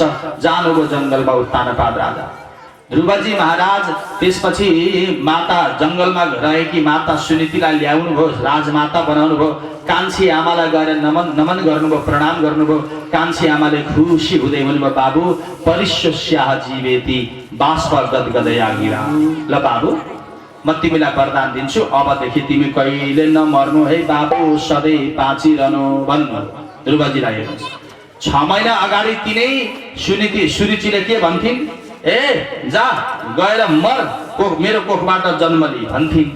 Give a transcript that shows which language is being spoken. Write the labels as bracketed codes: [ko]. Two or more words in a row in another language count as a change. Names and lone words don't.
[ne] जानुभयो जंगलमा उत्तानपाद राजा। ध्रुवजी महाराज त्यसपछि माता जंगलमा रहेकी माता सुनीतिलाई ल्याउनु भयो, राजमाता बनाउनु भयो। कान्छी आमालाई गएर नमन गर्नुभयो, प्रणाम गर्नुभयो। कान्छी आमाले खुसी हुँदै भन्नुभयो, बाबु [sa] परिश्यस्याह जीवेति बाष्प गदगदया गिरा। [ne] ल बाबु, म तिमीलाई वरदान दिन्छु, अबदेखि तिमी कहिले नमर्नु है बाबु, सधैँ बाँचिरहनु भन्नु। ध्रुवजीलाई हेर्नुहोस्, 6 महिना अगाडि तिनै सुरुचिले के भन्थिन्, ए जा गएर मर, मेरो कोखबाट जन्म लि भन्थिन्।